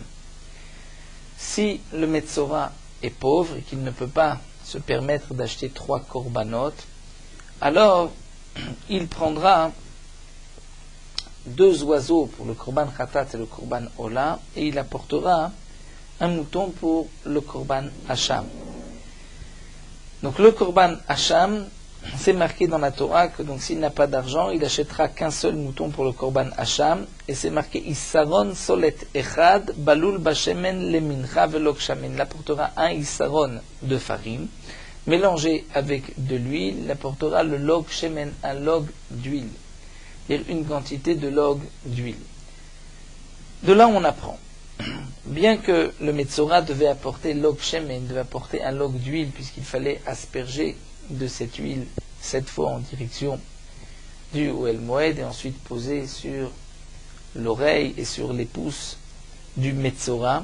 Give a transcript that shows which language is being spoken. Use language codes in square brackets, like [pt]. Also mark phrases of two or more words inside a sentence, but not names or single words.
[fr] Si le Metzora est pauvre et qu'il ne peut pas se permettre d'acheter 3 korbanot, alors il prendra 2 oiseaux pour le [he] קרבן חטאת [fr] et le [he] קרבן עולה, [fr] et il apportera un mouton pour le [he] קרבן אשם. [fr] Donc le [he] קרבן אשם, [fr] c'est marqué dans la Torah que donc s'il n'a pas d'argent, il achètera qu'un seul mouton pour le [he] קרבן אשם, [fr] et c'est marqué [he] עשרון סלת אחד בלול בשמן למנחה ולג שמן. [fr] Il apportera un issaron de farine, mélangé avec de l'huile, il apportera le [he] לג שמן, [fr] un log d'huile, c'est-à-dire une quantité de log d'huile. De là on apprend, bien que le Metzora devait apporter [he] לג שמן, [fr] devait apporter un log d'huile, puisqu'il fallait asperger de cette huile 7 fois en direction du Ohel Moed et ensuite poser sur l'oreille et sur les pouces du Metzora.